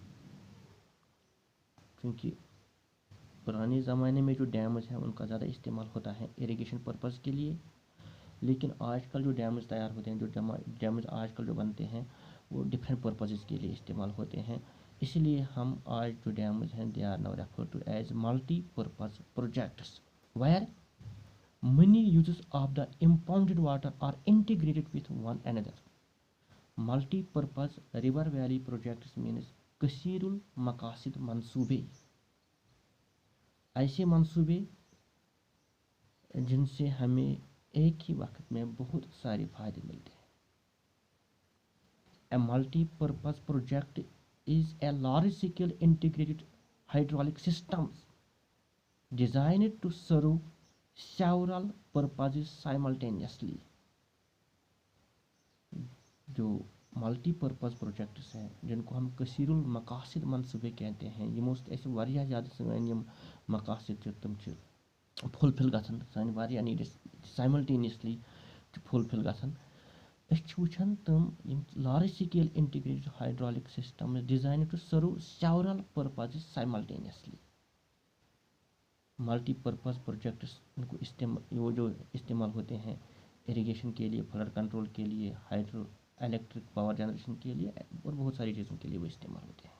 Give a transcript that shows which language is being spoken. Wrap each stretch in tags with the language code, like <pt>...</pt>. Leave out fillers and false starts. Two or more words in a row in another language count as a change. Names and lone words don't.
<hi>क्योंकि पुराने ज़माने में जो डैम्स हैं उनका ज़्यादा इस्तेमाल होता है</hi> <en>irrigation purpose</en> <hi>के लिए, लेकिन आजकल जो डैम्स तैयार होते हैं, जो डैम्स आजकल जो बनते हैं वो</hi> <en>different purpose</en> <hi>के लिए इस्तेमाल होते हैं। इसलिए हम आज जो डैम्स हैं</hi> <en>they are now refer to as multipurpose projects where many uses of the impounded water are integrated with one another. Multi-purpose river valley projects means</en> <hi>कसीरुल मकासिद मंसूबे, ऐसे मंसूबे जिनसे हमें एक ही वक्त में बहुत सारे फायदे मिलते हैं।</hi> <en>A multi-purpose project is a large-scale integrated hydraulic systems designed to serve several purposes simultaneously.</en> <hi>जो</hi> <en>multipurpose projects</en> <hi>हैं जिनको हम कसीरुल मकासिद मनसूबे कहते हैं,</hi> <ks>यमो ऐसे वारियाह ज़्यादा सानी यम मकासिद तम फुलफिल गसन, सानी वारियाह</ks> <en>needs simultaneously fulfil</en> <ks>गसन। वुचान तम</ks> <en>large scale integrated hydraulic system design to serve several purposes simultaneously. multipurpose projects</en> <hi>इनको वो जो इस्तेमाल होते हैं इरिगेशन के लिए,</hi> <en>flood control</en> <hi>के लिए,</hi> <en>hydro electric power generation</en> <hi>के लिए और बहुत सारी चीज़ों के लिए वो इस्तेमाल होते हैं।</hi>